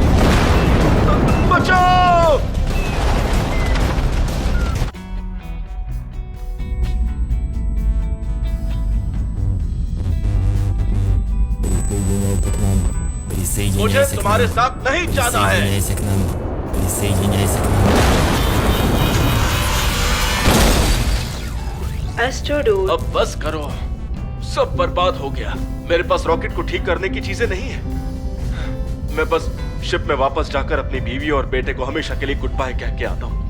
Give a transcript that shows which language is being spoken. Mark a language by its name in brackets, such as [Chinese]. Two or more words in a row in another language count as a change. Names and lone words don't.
[Hindi] बचाओ! मुझे तुम्हारे साथ नहीं जाना है। [Russian] Присоединяйся к нам. Присоединяйся к нам. [Hindi] एस्ट्रोडूड, अब बस करो, सब बर्बाद हो गया। मेरे पास रॉकेट को ठीक करने की चीजें नहीं है। मैं बस शिप में वापस जाकर अपनी बीवी और बेटे को हमेशा के लिए [English] good bye [Hindi] कह के आता हूँ।